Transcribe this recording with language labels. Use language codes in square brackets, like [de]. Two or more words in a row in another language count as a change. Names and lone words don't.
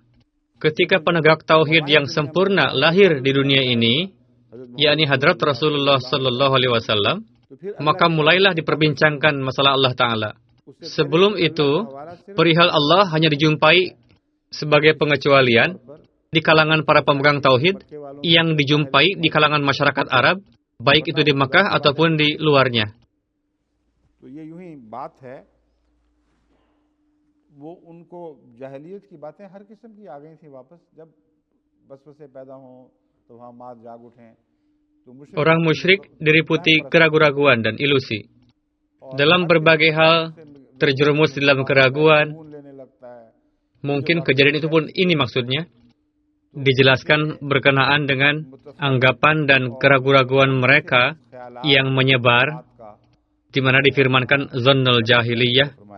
[id] Ketika penegak tauhid yang sempurna lahir di dunia ini, yakni Hadrat Rasulullah [ar] صلى الله عليه وسلم, [id] maka mulailah diperbincangkan masalah [ar] الله تعالى. [id] Sebelum itu, perihal Allah hanya dijumpai sebagai pengecualian di kalangan para pemegang tauhid yang dijumpai di kalangan masyarakat Arab, baik itu di Makkah ataupun di luarnya. [ur] وہ ان کو جاہلیت کی باتیں ہر قسم کی آ گئی تھی واپس جب وسوسے پیدا ہوں تو وہاں ماد جاگ اٹھیں. [id] Orang musyrik diliputi keraguan-raguan dan ilusi. Dalam berbagai hal terjerumus dalam keraguan. Mungkin kejadian itu pun ini maksudnya. Dijelaskan berkenaan dengan anggapan dan keraguan-raguan mereka yang menyebar, di mana difirmankan [ar] ظن الجاهلية.